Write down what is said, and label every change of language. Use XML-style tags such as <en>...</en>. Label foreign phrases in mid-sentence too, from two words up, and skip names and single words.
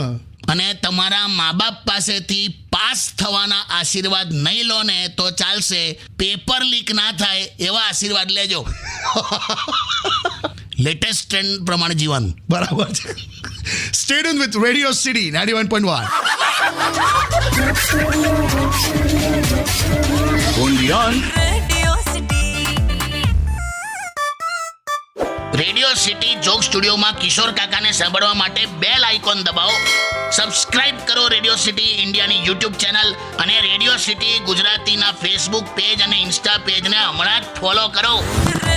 <gu>અને તમારા મા બાપ પાસેથી પાસ થવાના આશીર્વાદ નહીં લો ને તો ચાલશે.</gu> <en>paper leak</en> <gu>ના થાય એવા આશીર્વાદ લેજો.</gu> <en>latest trend</en> <gu>પ્રમાણે જીવવાનું. બરાબર છે.</gu> <en>stay tune with Radio City 91.1. Undian.</en> <gu>Radio City. રેડિયો સિટી જોક સ્ટુડિયોમાં કિશોર કાકાને સાંભળવા માટે</gu> <en>bell icon</en> <gu>દબાવો. સબસ્ક્રાઇબ કરો રેડિયો સિટી ઇન્ડિયાની યુટ્યુબ ચેનલ અને રેડિયો સિટી ગુજરાતીના ફેસબુક પેજ અને ઇન્સ્ટા પેજને હમણાં જ ફોલો કરો.</gu>